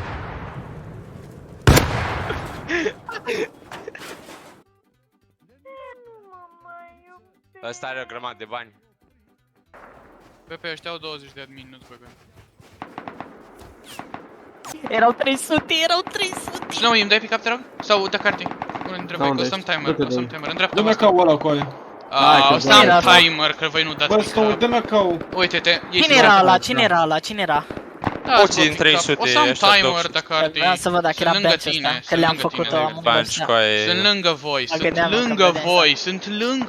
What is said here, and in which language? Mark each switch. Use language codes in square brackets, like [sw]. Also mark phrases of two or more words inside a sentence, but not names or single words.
[ro] Ăsta are o grămadă de bani. Pepe, ăștia au 20 de admin, nu-ți băgă. Erau 300. Nu, îmi dai pick-up, te rog? Sau de carte? Unul dintre voi, că o să-am timer, în dreapta Dă-mi voastră. AK-ul ăla cu aia. O să am timer, că voi nu dați Bă, stau, pick-up. dă-mi AK-ul. Uite-te, Cine era ăla? Cine era? Poți în 300 o să am ăștia timer toxici. dacă ar fi. Vreau să văd dacă era Sunt lângă batch tine, ăsta, că sunt le-am lângă făcut-o, tine, am Banci cu aia. Sunt lângă voi, sunt lângă.